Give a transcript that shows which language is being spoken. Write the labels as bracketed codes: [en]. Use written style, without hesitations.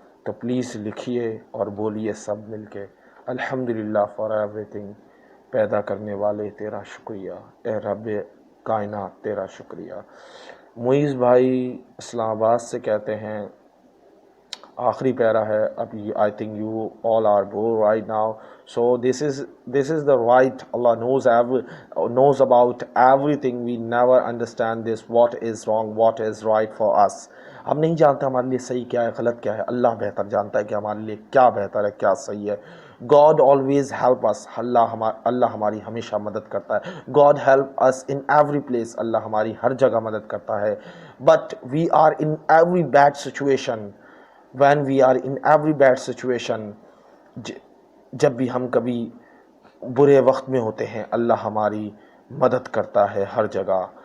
[ur] تو پلیز لکھیے اور بولیے سب مل کے، الحمدللہ [en] For everything. [ur] پیدا کرنے والے تیرا شکریہ، اے رب کائنات تیرا شکریہ. معیز بھائی اسلام آباد سے کہتے ہیں، آخری پیرا ہے اب. [en] I think you all are bore right now. So this is the right. Allah knows about everything. We never understand this, what is wrong, what is right for us. [ur] ہم نہیں جانتے ہمارے لیے صحیح کیا ہے، غلط کیا ہے. اللہ بہتر جانتا ہے کہ ہمارے لیے کیا بہتر ہے، کیا صحیح ہے. [en] God always help us. [ur] اللہ ہماری ہمیشہ مدد کرتا ہے. [en] God help us in every place. [ur] اللہ ہماری ہر جگہ مدد کرتا ہے. [en] But we are in every bad situation. When we are in every bad situation, [ur] جب بھی ہم کبھی برے وقت میں ہوتے ہیں، اللہ ہماری مدد کرتا ہے ہر جگہ.